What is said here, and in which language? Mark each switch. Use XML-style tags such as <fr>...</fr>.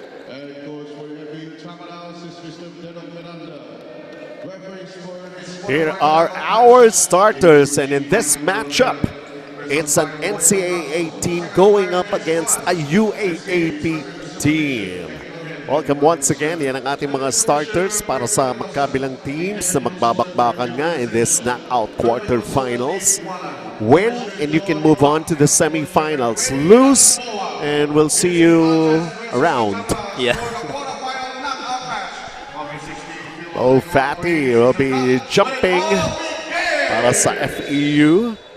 <en>And coach for FEU Tamaraw is Mr. Denham Miranda. Referees for Here are our starters, and in this matchup, it's an NCAA team going up against a UAAP team. Welcome once again.</en> <tl>Yan ang ating mga starters para sa magkabilang teams na magbabakbakan nga</tl> <en>in this knockout quarterfinals. Win and you can move on to the semifinals. Lose and we'll see you around. Yeah. Oh, Fatty will be jumping</en> <tl>para sa</tl> <en>FEU.</en>